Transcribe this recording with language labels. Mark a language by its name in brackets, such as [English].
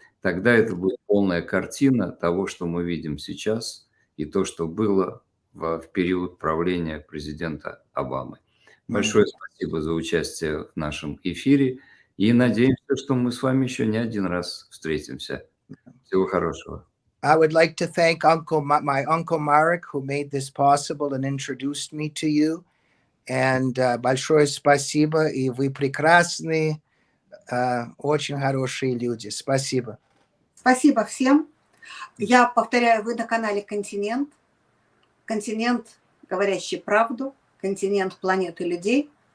[Russian] Тогда это будет полная картина того, что мы видим сейчас, и то, что было в период правления президента Обамы. Большое спасибо за участие в нашем эфире, и надеемся, что мы с вами еще не один раз встретимся. Всего хорошего. [English] I would like to thank my Uncle Marek, who made this possible and introduced me to you. [Russian] And большое спасибо, и вы прекрасные, очень хорошие люди. Спасибо. Спасибо всем. Я повторяю, вы на канале «Континент». «Континент», говорящий правду, «Континент» планеты людей.